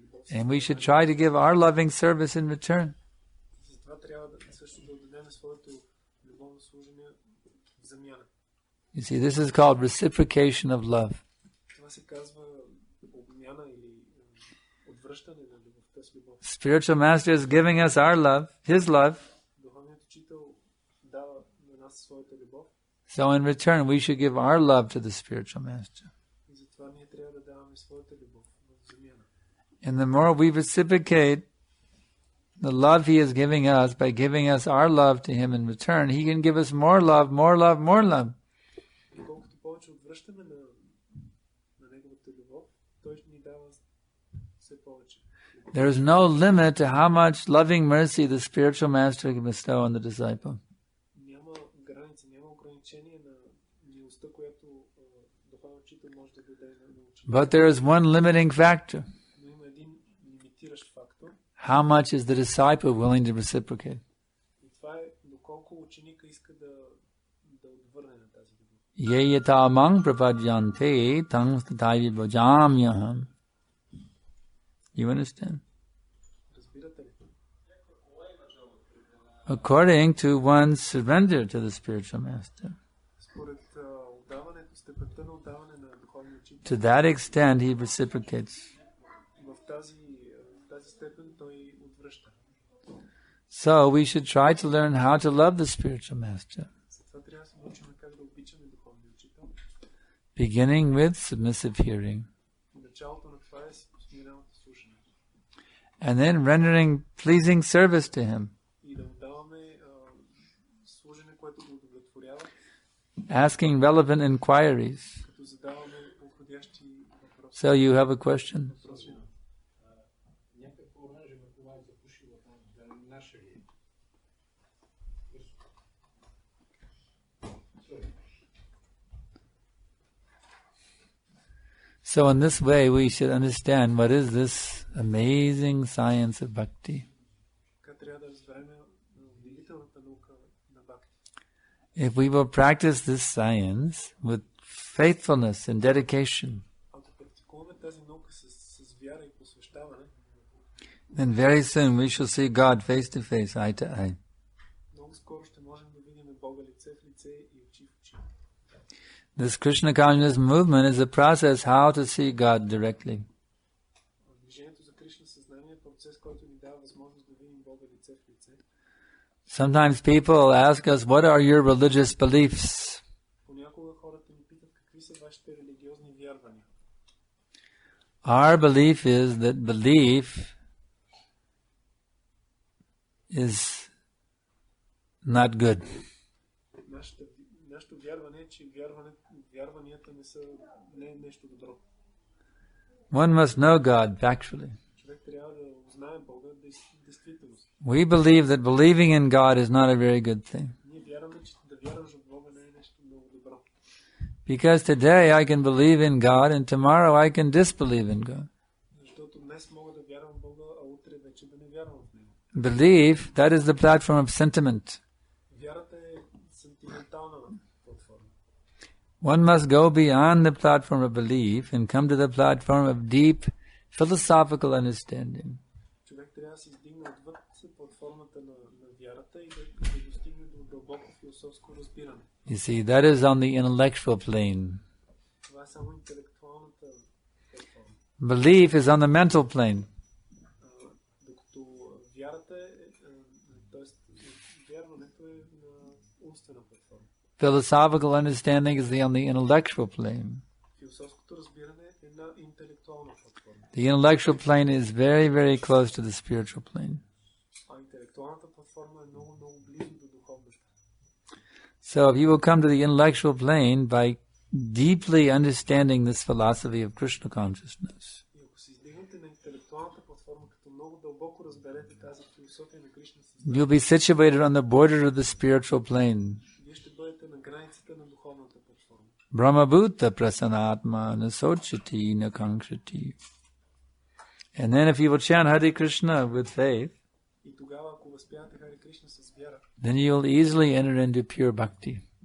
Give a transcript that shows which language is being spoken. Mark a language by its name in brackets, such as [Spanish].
[English] And we should try to give our loving service in return. [Bulgarian] Затова трябва да също да отдадем своето любовно служение в замяна. [English] You see, this is called reciprocation of love. [Bulgarian] Това се казва обмяна или отвръщане на любовта с любов. [English] Spiritual Master is giving us our love, His love. [Bulgarian] Духовният учител дава на нас своята любов. [English] So in return, we should give our love to the spiritual master. [Bulgarian] И затова ние трябва да даваме своята любов в замяна. [English] And the more we reciprocate the love He is giving us by giving us our love to Him in return, He can give us more love, more love, more love. [Bulgarian] И колкото повече отвръщаме на неговата любов, той ни дава все повече. [English] There is no limit to how much loving mercy the spiritual master can bestow on the disciple. [Bulgarian] Няма граница, няма ограничение на милостта, която духовният учител може да даде на ученика. [English] But there is one limiting factor. [Bulgarian] Но има един лимитиращ фактор. [English] How much is the disciple willing to reciprocate? [Bulgarian] И това е доколко ученика иска да отвърне на тази любов. [Sanskrit] Ye yata mang prapadyante tang tataivi bhajamyaham. [English] You understand? [Bulgarian] Разбирате ли? [English] According to one's surrender to the spiritual master. [Bulgarian] Според отдаването, степента на отдаване на духовния учител. [English] To that extent, he reciprocates. [Bulgarian] В тази степен той отвръща. [English] So we should try to learn how to love the spiritual master, [Bulgarian] Затова трябва да се научим как да обичаме духовния учител. [English] beginning with submissive hearing, [Bulgarian] Началото на това е смиреното слушане. [English] and then rendering pleasing service to him, [Bulgarian] И да отдаваме служене, което го удовлетворява, [English] asking relevant inquiries. [Bulgarian] като задаваме подходящи въпроси. [English] So you have a question? [Bulgarian] Някакво оранжево това е запушило там, да наше ли? [English] So in this way, we should understand what is this amazing science of bhakti. [Bulgarian] Така трябва да разберем удивителната наука на бхакти. [English] If we will practice this science with faithfulness and dedication, [Bulgarian] Ако практикуваме тази наука с вяра и посвещаване, [English] then very soon we shall see God face to face, eye to eye. [Bulgarian] много скоро ще можем да видим Бога лице в лице и очи в очи. [English] This Krishna consciousness movement is a process how to see God directly. [Bulgarian] Движението за Кришна съзнание е процес, който ни дава възможност да видим Бога лице в лице. [English] Sometimes people ask us, what are your religious beliefs? [Bulgarian] Понякога хората ни питат какви са вашите религиозни вярвания. [English] Our belief is that belief is not good. [Bulgarian] Нашето вярване е, че вярванията не е нещо добро. [English] One must know God factually. [Bulgarian] Човек трябва да узнае Бога действително. [English] We believe that believing in God is not a very good thing. [Bulgarian] Ние вярваме, че да вярваш в Бога не е нещо много добро. [English] Because today I can believe in God and tomorrow I can disbelieve in God. [Bulgarian] Защото днес мога да вярвам в Бога, а утре вече да не вярвам в Него. [English] Belief, that is the platform of sentiment. [Bulgarian] Вярата е сентиментална платформа. [English] One must go beyond the platform of belief and come to the platform of deep philosophical understanding. [Bulgarian] Човек трябва да се издигне отвъд платформата на вярата и да достигне до дълбоко философско разбиране. [English] You see, that is on the intellectual plane. [Bulgarian] Това е само интелектуалната платформа. [English] Belief is on the mental plane. [Bulgarian] Докато вярата т.е. вярването е на умствена платформа. [English] Philosophical understanding is on the intellectual plane. [Bulgarian] Философското разбиране е на интелектуална платформа. [English] The intellectual plane is very, very close to the spiritual plane. [Bulgarian] А интелектуалната платформа е много, много близо до духовната. [English] So if you will come to the intellectual plane by deeply understanding this philosophy of Krishna consciousness, [Bulgarian] И ако се издигнете на интелектуалната платформа, като много дълбоко разберете тази философия на Кришна съзнание, [English] you'll be situated on the border of the spiritual plane. [Bulgarian] вие ще бъдете на границата на духовната платформа. [Sanskrit] Brahmabhuta prasanatma nasochati nakankshati. [English] And then if you will chant Hare Krishna with faith, [Bulgarian] И тогава, ако възпявате Харе Кришна с вяра, [English] then you'll easily enter into pure bhakti.